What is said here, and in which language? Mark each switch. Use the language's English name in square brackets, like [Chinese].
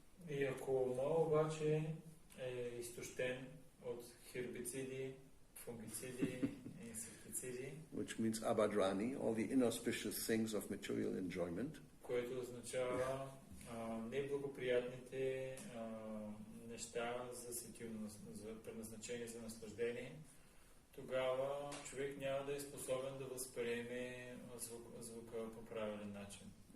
[Bulgarian] И ако ума обаче е изтощен от хербициди, фунгициди, инсектициди, [English] which means abadrani, all the inauspicious things of material enjoyment, [Bulgarian] което означава неблагоприятните неща за предназначение за наслаждение, тогава човек няма да е способен да възприеме звука по правилен начин.